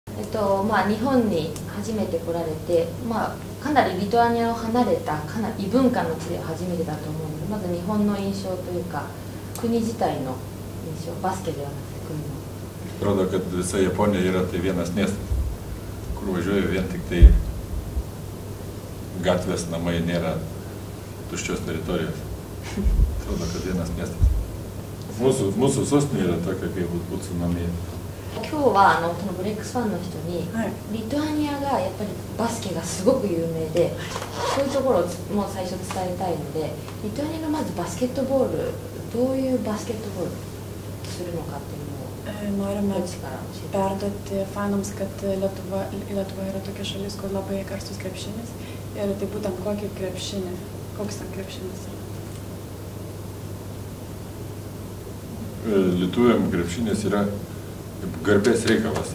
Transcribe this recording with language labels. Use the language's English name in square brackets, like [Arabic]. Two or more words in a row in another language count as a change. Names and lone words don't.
[Japanese] まあ、日本に初めて来られて、まあ、かなりリトアニアを離れたかなり異文化の地で初めてだと思うので、まず日本の印象というか国自体の印象、バスケではなくて国の。 [Lithuanian] Atrodo, kad visa Japonija yra tai vienas miestas, kur važiuoju vien tik tai gatvės, namai, nėra tuščios teritorijos. Atrodo, kad vienas miestas. Mūsų sostinė yra tokia kaip Utsunomiya. [Japanese] 今日はそのブレックスファンの人に、リトアニアがやっぱりバスケがすごく有名で、そういうところをもう最初伝えたいので、リトアニアのまずバスケットボール、どういうバスケットボールするのかっていうのを [Lithuanian] Norime perduoti fanams, kad Lietuva yra tokia šalis, kur labai karštus krepšinis. Ir tai būtent kokį krepšinį, koks ten krepšinis yra. Lietuviam krepšinis yra garbės reikalas.